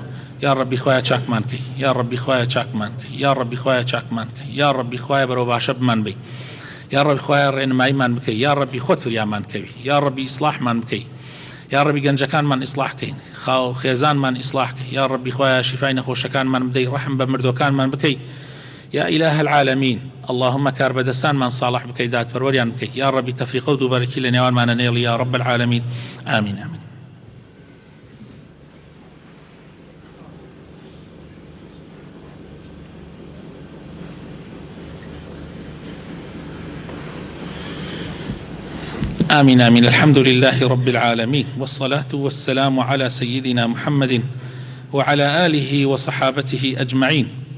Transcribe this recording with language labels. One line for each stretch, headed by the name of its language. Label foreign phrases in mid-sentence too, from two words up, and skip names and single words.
Central Kurdish: یا ڕەبی خوایە چاکمان کەی، یا ڕەبی خوایە چاکمان کەی، یا ڕەبی خوایە چاکمان کەی، یا ڕەبی خوایە بەرەو باشە بمان بی، یا ڕەبی خوایە ڕێنماییمان بکەی، یا ڕەبی خۆت فریامان کەوی، یا ڕەبی ئیسلاحمان بکەی، یا ڕەبی گەنجەکانمان ئیسلاح کەین، خاو خێزانمان ئیسلاح کەی، یا ڕەبی خوایە شیفای نەخۆشەکانمان بدەی، ڕەحم بە مردوەکانمان بکەی، یا ئیلاهە العالەمین اللهم کار بەدەستانمان صالح بکەی، دادپەروەریان بکەی، یا ڕەبی تەفریقە و دووبەرەکی لە نێوانمانە نێڵی، یا ڕەب العالەمین.
Arabic: ئامین ئامین. آمين آمين. الحمد لله رب العالمين، والصلاة والسلام على سيدنا محمد وعلى آله وصحابته أجمعين.